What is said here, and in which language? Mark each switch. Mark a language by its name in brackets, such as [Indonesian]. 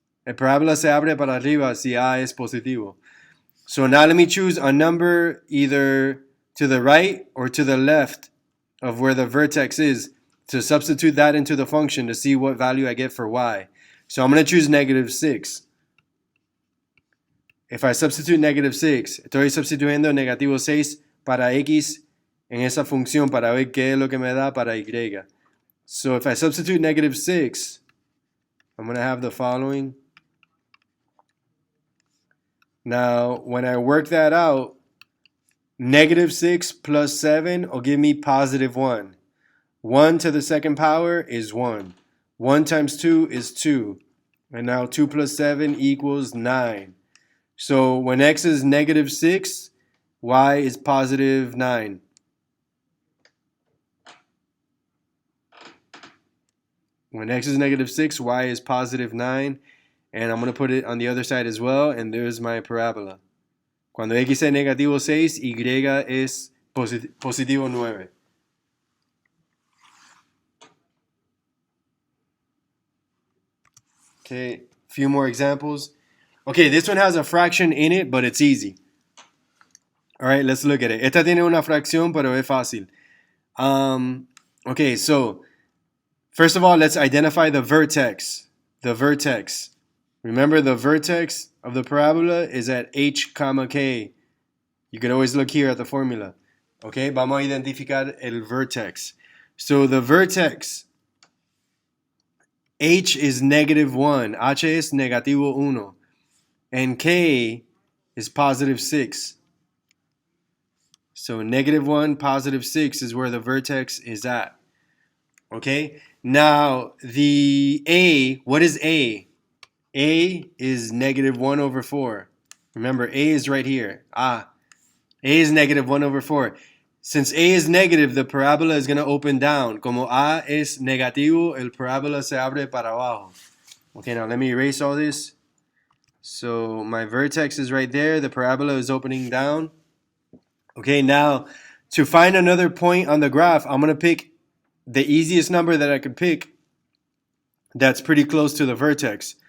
[Spanish] El parabola se abre para arriba si a es positivo. [English] So now let me choose a number either to the right or to the left of where the vertex is to substitute that into the function to see what value I get for y. So I'm going to choose -6. If I substitute -6, [Spanish] estoy sustituyendo -6 para x en esa función para ver qué es lo que me da para y. [English] So if I substitute -6, I'm going to have the following. Now, when I work that out, -6 plus 7 will give me positive 1. 1 to the second power is 1. 1 times 2 is 2. And now 2 plus 7 equals 9. So when x is -6, y is positive 9. When x is -6, y is positive 9. And I'm going to put it on the other side as well. And there's my parabola. [Spanish] Cuando x es -6, y es positivo 9. [English] Okay, a few more examples. Okay, this one has a fraction in it, but it's easy. All right, let's look at it. [Spanish] Esta tiene una fracción, pero es fácil. [English] Okay, so first of all, let's identify the vertex. The vertex. Remember, the vertex of the parabola is at h comma k. You can always look here at the formula. Okay, [Spanish] vamos a identificar el vertex. [English] So the vertex, h is -1. [Spanish] H es negativo 1. [English] And k is positive 6. So -1, positive 6 is where the vertex is at. Okay? Now, the a, what is a? A is -1/4. Remember, a is right here. A is -1/4. Since a is negative, the parabola is going to open down. [Spanish] Como a es negativo, el parabola se abre para abajo. [English] Okay, now let me erase all this. So my vertex is right there. The parabola is opening down. Okay, now to find another point on the graph, I'm going to pick the easiest number that I could pick that's pretty close to the vertex.